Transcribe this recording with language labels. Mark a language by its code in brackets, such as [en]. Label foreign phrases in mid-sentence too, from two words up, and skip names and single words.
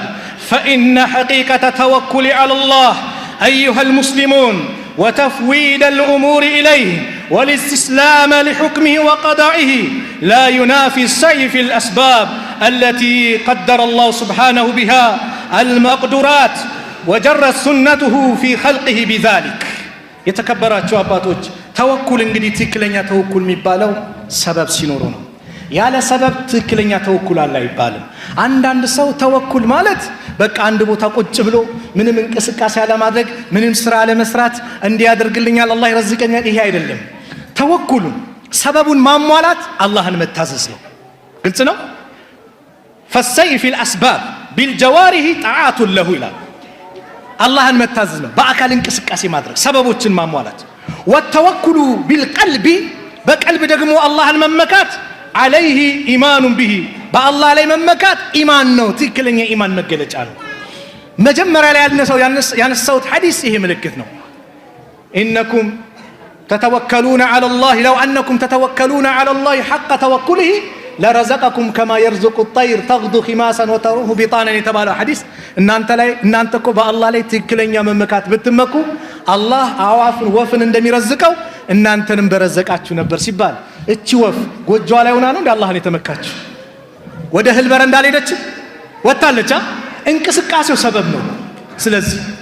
[ar] فإن حقيقة التوكل على الله أيها المسلمون وتفويض الأمور إليه والاستسلام لحكمه وقضائه لا ينافي السعي في الأسباب التي قدر الله سبحانه بها المقدورات وجرت سنته في خلقه بذلك يتكبرات شواباتوج توكل [am] እንግዲህ ትክክለኛ ተወኩል የሚባለው ሰበብ ሲኖር ነው ያለ ሰበብ ትክክለኛ ተወኩል አለ አይባልም አንዳንድ ሰው ተወኩል ማለት በቃ አንድ ቦታ ቁጭ ብሎ ምንም እንቅስቃሴ ያለ ማድረግ ምንም ስራ ያለ መስራት እንዲያደርግልኛል አላህ ይረዝቀኛል ይሄ አይደለም ተወኩሉ ሰበቡን ማሟላት አላህን መታዘዝ ነው ግልጽ ነው [ar] فالسعي في الاسباب بالجوارح طاعه له [am] ይላል አላህን መታዘዝ ነው በአካል እንቅስቃሴ ማድረግ ሰበቦችን ማሟላት [ar] والتوكل بالقلب بقلب [am] ደግሞ አላህን መመካት [ar] عليه ايمان به [am] በአላህ ላይ መመካት ኢማን ነው ትክክለኛ ኢማን መገለጫ ነው መጀመሪያ ላይ ያነሳውት ሐዲስ ይሄ ምልክት ነው [ar] انكم تتوكلون على الله لو انكم تتوكلون على الله حق توكله لرزقكم كما يرزق الطير تغدو خماسا وتروح بطانا [am] የተባለው ሐዲስ እናንተ እኮ በአላህ ላይ ትክክለኛ መመካት ብትመኩ አላህ አዋፍን ወፍን እንደሚረዝቀው እናንተንም በረዘቃችሁ ነበር ሲባል እቺ ወፍ ጎጆዋ ላይ ሆና ነው እንደ አላህን የተመካችሁ ወደ እህል በረንዳ ሄደች ወጣለች እንቅስቃሴው ሰበብ ነው ስለዚህ